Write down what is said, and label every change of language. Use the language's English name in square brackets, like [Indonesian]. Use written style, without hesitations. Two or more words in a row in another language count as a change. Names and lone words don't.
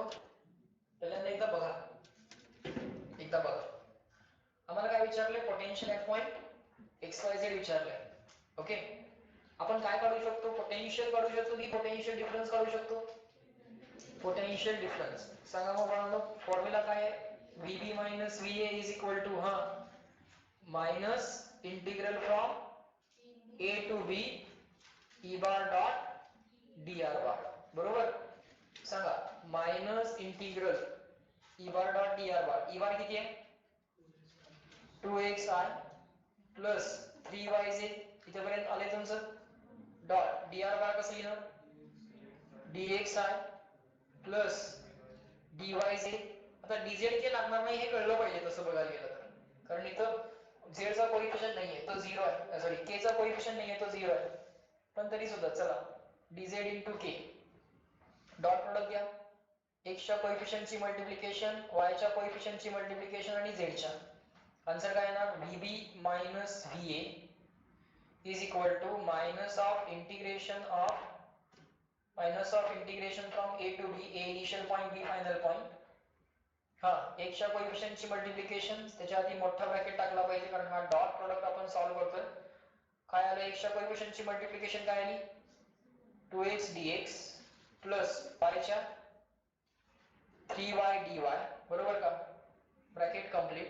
[Marathi] पहिल्यांदा एकदा बघा, आम्हाला काय विचारलंय, [English] potential at point x y z [Marathi] विचारलंय. ओके, आपण काय काढू शकतो, पोटेन्शियल काढू शकतो की [English] potential difference [Marathi] काढू शकतो, [English] potential difference. [Marathi] सांगा मग बाळांनो, फॉर्म्युला काय आहे, [English] VB minus VA is equal to minus integral from A to B E bar dot dr bar. [Marathi] बरोबर, सांगा [English] minus integral E bar dot dr bar. E bar [Marathi] किती आहे [English] 2xi plus 3yz, [Marathi] इथेपर्यंत आले तुमचं. [English] dot dr bar [Marathi] कसं लिहिणार, [English] dxi plus dyz. [Marathi] आता dz के लागणार नाही हे कळलं पाहिजे तसं बघायला गेलं तर, कारण इथं z चा कोएफिशियंट नाहीये तो 0 आहे, सॉरी k चा कोएफिशियंट नाहीये तो 0 आहे, पण तरी सुद्धा चला [English] dz into k. dot product [Marathi] घ्या, x च्या कोएफिशियंटची मल्टिप्लिकेशन, y च्या कोएफिशियंटची मल्टिप्लिकेशन आणि z च्या. [English] आन्सर [Marathi] काय येणार, [English] VB minus VA is equal to minus of integration from a to b, a initial point, b final point. [Marathi] हा एकच्या कोएफिशियंटची मल्टिप्लिकेशन त्याच्या आधी मोठा ब्रॅकेट टाकला पाहिजे कारण हा [English] dot product [Marathi] आपण सॉल्व्ह करतोय. काय आलं एकच्या कोएफिशियंटची मल्टिप्लिकेशन काय आली [English] 2x dx [Marathi] प्लस y च्या 3y dy बरोबर का [English] bracket complete.